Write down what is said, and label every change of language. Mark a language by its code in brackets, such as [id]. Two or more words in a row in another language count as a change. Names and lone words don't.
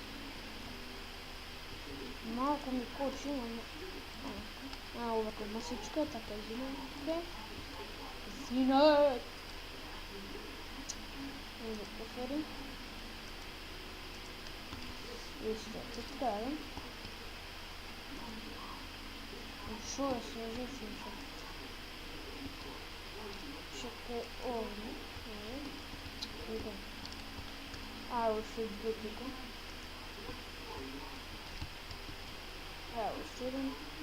[mk] Малко ми кочи, овака масичка, така извинувам. Извинувам! Да повторим. Исто, така е. Шо е сложно? Чакай, овде. [bg] Още две тука. Още един.